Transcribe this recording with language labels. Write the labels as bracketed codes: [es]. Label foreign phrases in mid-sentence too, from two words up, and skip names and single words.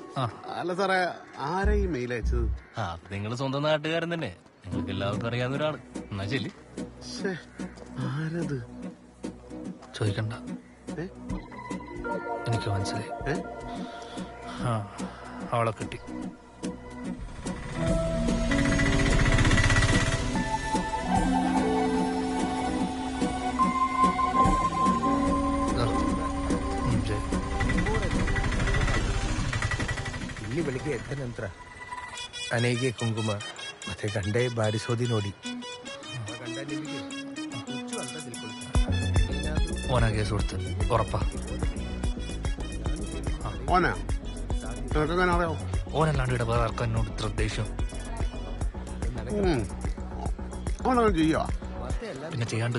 [ml] അല്ല സാറേ, ആരാ ഈ മെയിൽ അയച്ചത്? നിങ്ങൾ സ്വന്തം നാട്ടുകാരൻ തന്നെ, നിങ്ങൾക്ക് എല്ലാവർക്കും അറിയാവുന്ന ഒരാള്. എന്നാ ശരി. ആരത്? ചോദിക്കണ്ട, എനിക്ക് മനസ്സിലായി. അവളെ കിട്ടി. [kn] ಇಲ್ಲಿ ಬೆಳಿಗ್ಗೆ ಎದ್ದ ನಂತರ ಅನೆಗೆ ಕುಂಕುಮ ಮತ್ತೆ ಗಂಡೆ ಬಾರಿಸೋದಿ ನೋಡಿ [ml] ഓനാ കേസ് കൊടുത്ത് ഉറപ്പാ. ഓനല്ലാണ്ട് ഇവിടെ വേറെ ആർക്കും എന്നോട് ഇത്ര ദേഷ്യം. പിന്നെ ചെയ്യാണ്ട്.